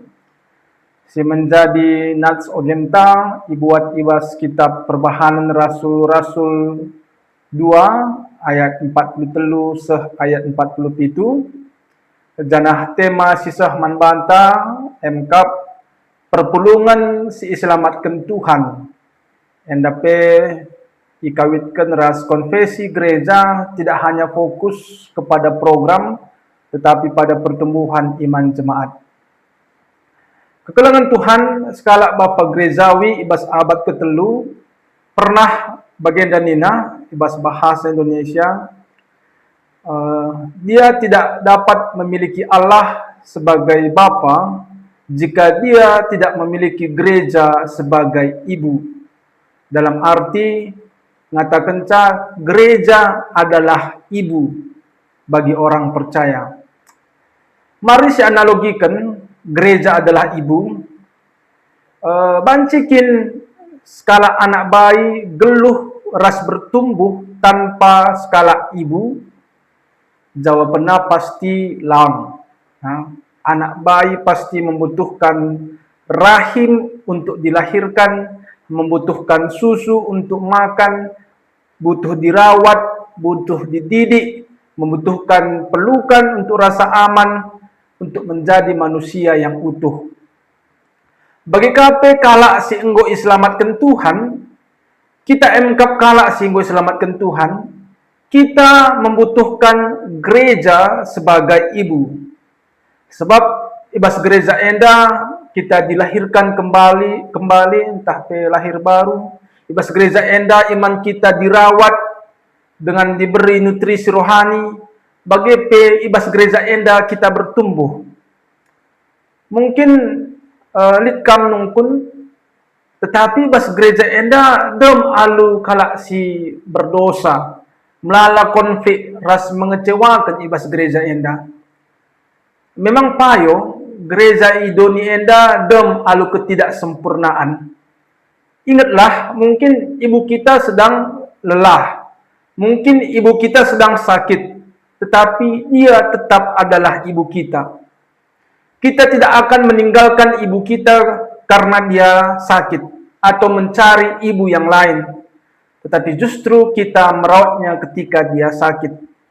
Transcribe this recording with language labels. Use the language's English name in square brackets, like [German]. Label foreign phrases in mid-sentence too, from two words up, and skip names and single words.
[Batak Karo] Si menjadi nats ojenta ibuat ibas kitab perbahanan Rasul-Rasul 2 ayat 43 sah ayat 47. Janah tema sisah manbanta MKAP perpulungan si iselamatkan Tuhan. Endape ikawitkan ras [Indonesian] konfesi gereja tidak hanya fokus kepada program, tetapi pada pertumbuhan iman jemaat. [Batak Karo] Kekelangan Tuhan skala Bapa Gerejawi ibas abad ketelu pernah bagian nina ibas [Indonesian] bahasa Indonesia. Dia tidak dapat memiliki Allah sebagai Bapa jika dia tidak memiliki gereja sebagai ibu. Dalam arti ngatakan gereja adalah ibu bagi orang percaya. Mari saya analogikan gereja adalah ibu. [Batak Karo] Bancikin skala anak bayi geluh ras bertumbuh tanpa skala ibu. [Indonesian] Jawabannya pasti lang. Anak bayi pasti membutuhkan rahim untuk dilahirkan, membutuhkan susu untuk makan, butuh dirawat, butuh dididik, membutuhkan pelukan untuk rasa aman, untuk menjadi manusia yang utuh. [Batak Karo] Bagi kape kalak si enggo iselamatkan Tuhan, kita emkap kalak si enggo iselamatkan Tuhan, [Indonesian] kita membutuhkan gereja sebagai ibu. Sebab ibas gereja enda kita dilahirkan kembali entah pe lahir baru. [Batak Karo] Ibas gereja enda [Indonesian] iman kita dirawat dengan diberi nutrisi rohani. [Batak Karo] Bagi pe ibas gereja enda kita bertumbuh. Mungkin litkam nungkun, tetapi ibas gereja enda dem alu kalak si berdosa, melala konflik ras mengecewakan ibas gereja enda. Memang payo gereja idoni enda dem alu ketidaksempurnaan. [Indonesian] Ingatlah, mungkin ibu kita sedang lelah, mungkin ibu kita sedang sakit, tetapi dia tetap adalah ibu kita. Kita tidak akan meninggalkan ibu kita karena dia sakit atau mencari ibu yang lain, tetapi justru kita merawatnya ketika dia sakit.